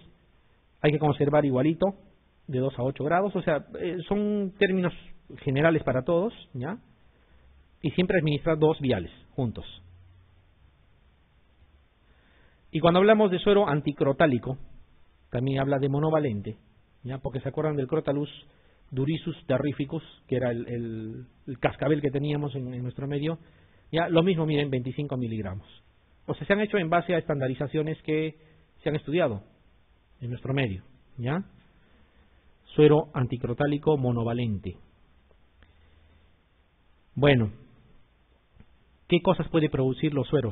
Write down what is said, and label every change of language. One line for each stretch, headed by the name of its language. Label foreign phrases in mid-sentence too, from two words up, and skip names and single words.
Spanish: Hay que conservar igualito, de 2 a 8 grados, o sea, son términos generales para todos, ¿ya? Y siempre administrar 2 viales juntos. Y cuando hablamos de suero anticrotálico, también habla de monovalente, ¿ya? Porque se acuerdan del Crotalus durisus terrificus, que era el cascabel que teníamos en nuestro medio. Ya, lo mismo, miren, 25 miligramos. O sea, se han hecho en base a estandarizaciones que se han estudiado en nuestro medio, ¿ya? Suero anticrotálico monovalente. Bueno, ¿qué cosas puede producir los sueros?